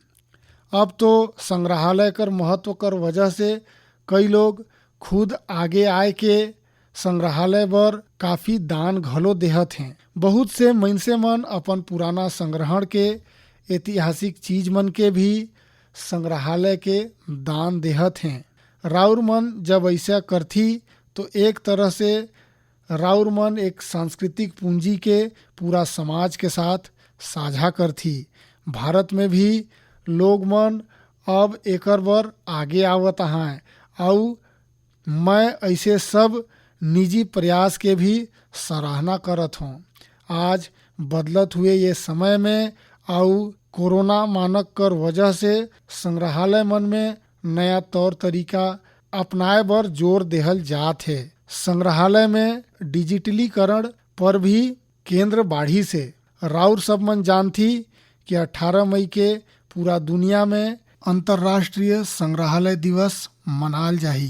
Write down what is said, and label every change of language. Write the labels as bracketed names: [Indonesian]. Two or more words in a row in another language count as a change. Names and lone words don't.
[Sadri] अब तो संग्रहालय कर महत्व कर वजह से कई लोग खुद आगे आए के संग्रहालय बर काफ़ी दान घलो देहत हैं। बहुत से मइनसे मन अपन पुराना संग्रहण के ऐतिहासिक चीज मन के भी संग्रहालय के दान देहत हैं। राउर मन जब ऐसा करथी तो एक तरह से राउर मन एक सांस्कृतिक पूंजी के पूरा समाज के साथ साझा करथी। भारत में भी लोग मन अब एकर बर आगे आवत हैं और मैं ऐसे सब निजी प्रयास के भी सराहना करत हूँ। आज बदलत हुए ये समय में और कोरोना मानक कर वजह से संग्रहालय मन में नया तौर तरीका अपनाए बर जोर देहल जात है। संग्रहालय में डिजिटलीकरण पर भी केंद्र बाढ़ी से। राउर सब मन जानती कि 18 मई के पूरा दुनिया में अंतर्राष्ट्रीय संग्रहालय दिवस मनाल जाही।